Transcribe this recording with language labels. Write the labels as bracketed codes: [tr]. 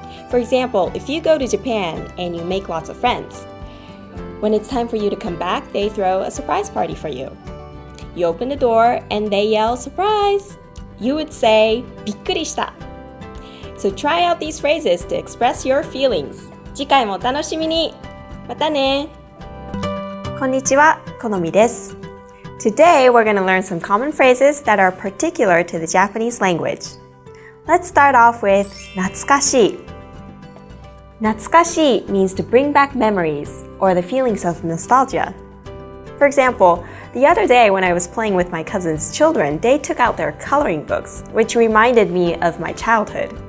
[en] For example, if you go to Japan and you make lots of friends, when it's time for you to come back, they throw a surprise party for you. You open the door and they yell, surprise! You would say, [ja] びっくりした。 [en] So try out these phrases to express your feelings. [ja] 次回もお楽しみに。またね。こんにちは、このみです。 [en] Today, we're going to learn some common phrases that are particular to the Japanese language. Let's start off with 懐かしい. 懐かしい means to bring back memories or the feelings of nostalgia. For example, the other day when I was playing with my cousin's children, they took out their coloring books, which reminded me of my childhood.